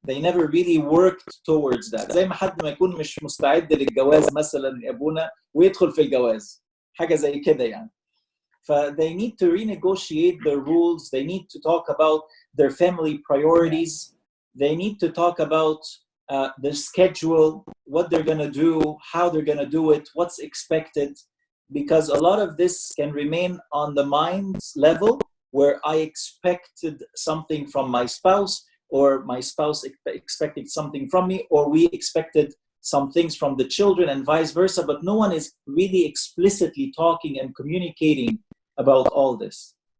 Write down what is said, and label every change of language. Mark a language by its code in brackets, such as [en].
[en] They never really worked towards that. [ar] زي ما حد ما يكون مش مستعد للجواز مثلا يا أبونا ويدخل في الجواز حاجة زي كده يعني. [en] They need to renegotiate their rules. They need to talk about their family priorities. They need to talk about their schedule, what they're going to do, how they're going to do it, what's expected. Because a lot of this can remain on the mind's level, where I expected something from my spouse, or my spouse expected something from me, or we expected some things from the children and vice versa, but no one is really explicitly talking and communicating about all this.